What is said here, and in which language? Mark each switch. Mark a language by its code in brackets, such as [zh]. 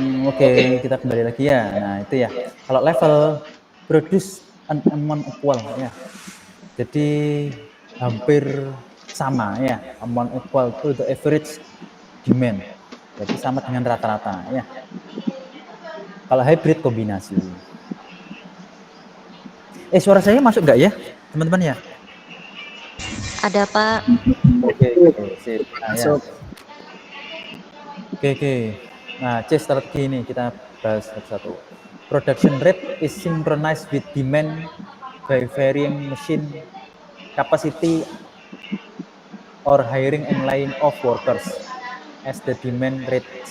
[id] Oke, kita kembali lagi ya. Nah, itu ya. Kalau level [en] produce an amount equal [id] ya. Jadi hampir sama ya, [en] amount equal to the average demand. [id] Berarti sama dengan rata-rata ya. Kalau hybrid kombinasi. Suara saya masuk nggak ya, teman-teman ya? Ada, Pak. Oke, sip. Nah, ya. Oke. Nah, C strategi ini kita bahas satu-satu. [en] Production rate is synchronized with demand by varying machine capacity or hiring and laying off workers as the demand rate.